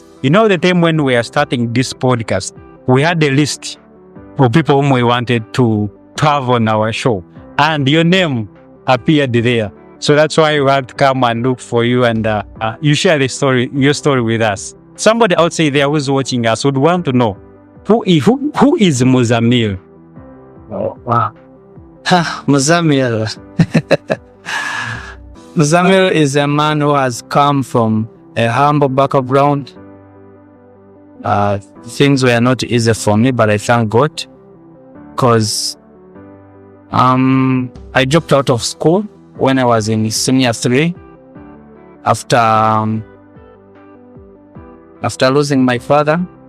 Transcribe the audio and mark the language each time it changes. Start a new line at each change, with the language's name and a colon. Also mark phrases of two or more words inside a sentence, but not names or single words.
English: You know, the time when we are starting this podcast, we had a list of people whom we wanted to have on our show. And your name appeared there. So that's why we had to come and look for you and you share your story with us. Somebody outside there who's watching us would want to know, who is Muzamil? Oh, wow. Muzamil. Muzamil is a man who has come from a humble background. Things were not easy for me, but I thank God. Because I dropped out of school when I was in senior 3 after losing my father.